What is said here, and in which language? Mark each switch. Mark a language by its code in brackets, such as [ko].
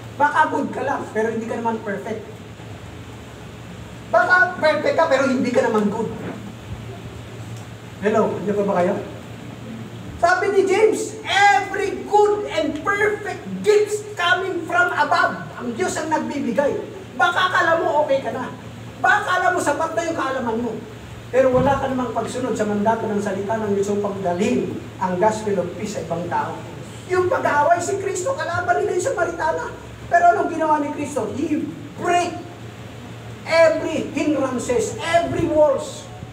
[tl] Baka good ka lang, pero hindi ka naman perfect. Baka perfect ka, pero hindi ka naman good. Hello, hindi pa ba kayo? Sabi ni [en] James, every good and perfect gifts coming from above. [tl] Ang Diyos ang nagbibigay. Baka akala mo okay ka na. Baka akala mo sapat na yung kaalaman mo. Pero wala ka namang pagsunod sa mandato ng salita ng Diyos upang dalhin ang gospel of peace sa ibang tao. Yung pag-aaway si Kristo, kalaban nila yung Samaritana. Pero anong ginawa ni Kristo? [en] He break every hindrances, every walls.